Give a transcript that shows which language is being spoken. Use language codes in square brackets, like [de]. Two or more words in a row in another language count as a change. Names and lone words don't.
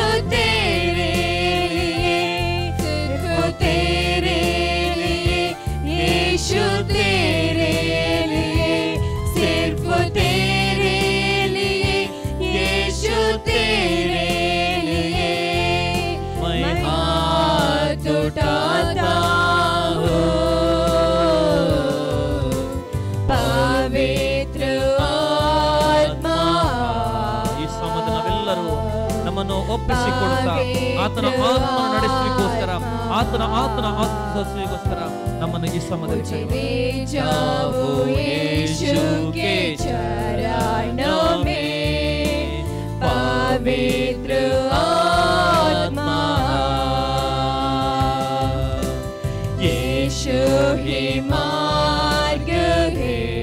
[hi] तेरे लिए, सिर्फ तेरे लिए यीशु, तेरे लिए, सिर्फ तेरे लिए यीशु, तेरे लिए मैं हाथ उठाता हूँ। पवित्र आत्मा, [kn] ಈ ಸಮಯದ ನಾವೆಲ್ಲರೂ ಒಪ್ಪಿಸಿಕೊಡುತ್ತಾ ಆತನ ಆತ್ಮ ನಡೆಸಲಿಕ್ಕೋಸ್ಕರ ಆತನ ಆತ್ಮಿಗೋಸ್ಕರ ನಮ್ಮನ್ನು ಈ ಸಮಯದಲ್ಲಿ [hi] पवित्र आत्मा यीशु ही मार्ग है,